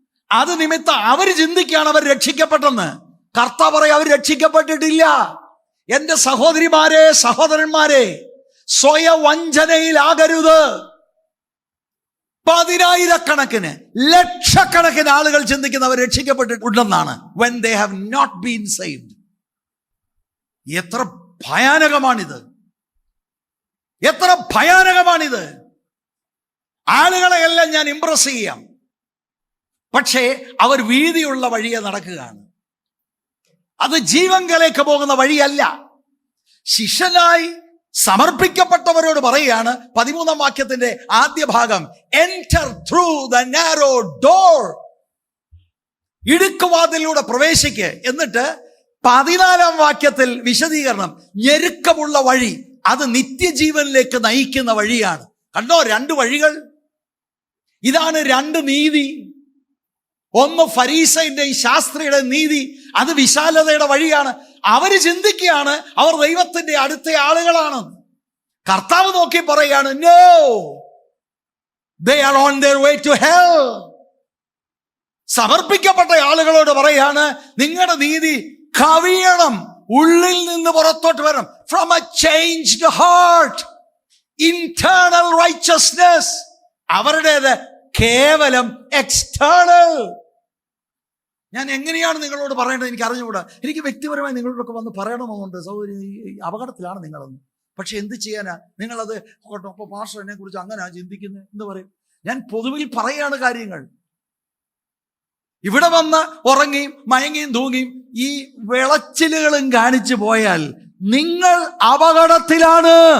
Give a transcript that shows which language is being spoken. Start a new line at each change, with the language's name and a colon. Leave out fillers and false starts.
Malayalam: അത് നിമിത്തം അവർ ചിന്തിക്കുകയാണ് അവർ രക്ഷിക്കപ്പെട്ടെന്ന്. കർത്താവ് പറയും അവർ രക്ഷിക്കപ്പെട്ടിട്ടില്ല. എന്റെ സഹോദരിമാരെ, സഹോദരന്മാരെ, സ്വയവഞ്ചനയിലാകരുത്. 10,000-കണക്കിന്, ലക്ഷക്കണക്കിന് ആളുകൾ ചിന്തിക്കുന്നവർ രക്ഷിക്കപ്പെട്ടിട്ടുണ്ടെന്നാണ്.
English: when they have not been saved.
Malayalam: എത്ര ഭയാനകമാണിത്! എത്ര ഭയാനകമാണിത്! ആളുകളെയെല്ലാം ഞാൻ ഇംപ്രസ് ചെയ്യാം, പക്ഷേ അവർ വീതിയുള്ള വഴിയെ നടക്കുകയാണ്. അത് ജീവങ്കലേക്ക് പോകുന്ന വഴിയല്ല. ശിഷ്യനായി സമർപ്പിക്കപ്പെട്ടവരോട് പറയുകയാണ് 13-ാം വാക്യത്തിന്റെ ആദ്യ ഭാഗം,
English: enter through the narrow door,
Malayalam: ഇടുക്കുവാതിലൂടെ പ്രവേശിക്ക്. എന്നിട്ട് 14-ാം വാക്യത്തിൽ വിശദീകരണം, ഞെരുക്കമുള്ള വഴി, അത് നിത്യജീവനിലേക്ക് നയിക്കുന്ന വഴിയാണ്. കണ്ടോ, 2 വഴികൾ. ഇതാണ് 2 നീതി. ഒന്ന് ഫരീസയന്റെയും ശാസ്ത്രിയുടെ നീതി, അത് വിശാലതയുടെ വഴിയാണ്. അവര് ചിന്തിക്കുകയാണ് അവർ ദൈവത്തിന്റെ അടുത്ത ആളുകളാണ്. കർത്താവ് നോക്കി പറയാണ്,
English: No, they are on their way to hell.
Malayalam: സമർപ്പിക്കപ്പെട്ട ആളുകളോട് പറയാണ്, നിങ്ങളുടെ നീതി കവിയണം, ഉള്ളിൽ നിന്ന് പുറത്തോട്ട് വരണം.
English: From a changed heart, internal righteousness.
Malayalam: അവരുടേത് കേവലം എക്സ്റ്റേണൽ. ഞാൻ എങ്ങനെയാണ് നിങ്ങളോട് പറയേണ്ടത് എനിക്ക് അറിഞ്ഞുകൂടാ. എനിക്ക് വ്യക്തിപരമായി നിങ്ങളോടൊക്കെ വന്ന് പറയണമെന്നുണ്ട്, സൗകര്യം, അപകടത്തിലാണ് നിങ്ങളെന്ന്. പക്ഷെ എന്ത് ചെയ്യാനാ? നിങ്ങളത് അപ്പൊ പാസ്റ്റർ എന്നെ കുറിച്ച് അങ്ങനെ ചിന്തിക്കുന്നത് എന്ന് പറയും. ഞാൻ പൊതുവിൽ പറയാണ് കാര്യങ്ങൾ. ഇവിടെ വന്ന് ഉറങ്ങിയും മയങ്ങിയും തൂങ്ങിയും ഈ വിളച്ചിലുകളും കാണിച്ചു പോയാൽ നിങ്ങൾ അപകടത്തിലാണ്.